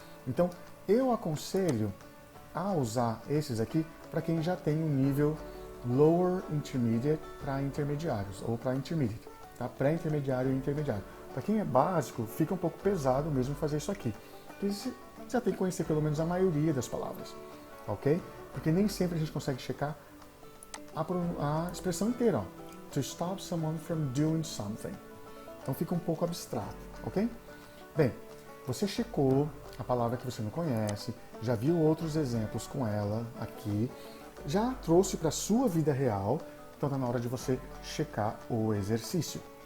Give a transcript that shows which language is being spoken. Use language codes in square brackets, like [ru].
[pt] Então, eu aconselho a usar esses aqui para quem já tem um nível [en] lower intermediate [pt] para intermediários, ou para intermediate, tá? Pré-intermediário e intermediário. Para quem é básico, fica um pouco pesado mesmo fazer isso aqui. Porque você já tem que conhecer pelo menos a maioria das palavras, ok? Porque nem sempre a gente consegue checar a expressão inteira, ó. [en] To stop someone from doing something. [pt] Então fica um pouco abstrato, ok? Bem, você checou a palavra que você não conhece, já viu outros exemplos com ela aqui, já trouxe para a sua vida real, então está na hora de você checar o exercício.